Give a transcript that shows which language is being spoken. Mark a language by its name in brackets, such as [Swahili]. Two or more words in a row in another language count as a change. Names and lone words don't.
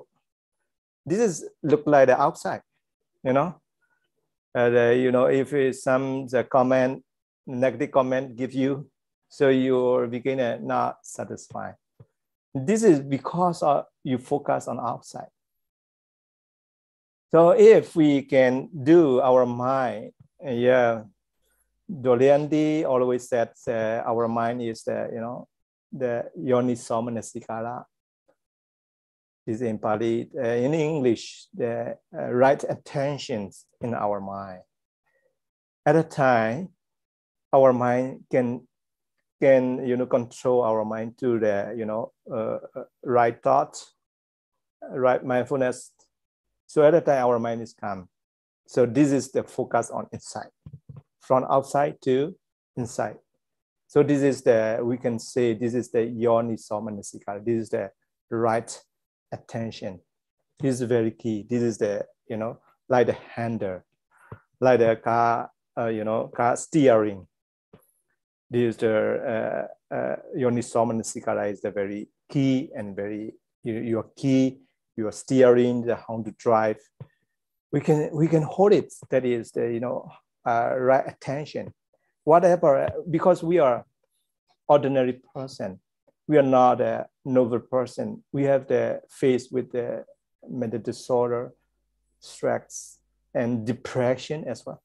[English] This is look like the outside, if the negative comment give you, so you're beginning not satisfied. This is because you focus on outside. So if we can do our mind, Dolianti always said our mind is [Pali] the yoniso manasikara. [English] Is in Pali, in English, the right attentions in our mind. At a time, our mind can control our mind to the right thoughts, right mindfulness. So at a time, our mind is calm. So this is the focus on inside, from outside to inside. So this is we can say this is the [Pali] yoniso manasikara. [English] This is the right attention. This is very key. This is the like the handle, like the car car steering. This is the [Pali] yoniso manasikara [English] is the very key and very your key. You are steering the how to drive. We can hold it. That is the right attention. Whatever, because we are ordinary person. We are not a noble person. We have the face with the mental disorder, stress, and depression as well.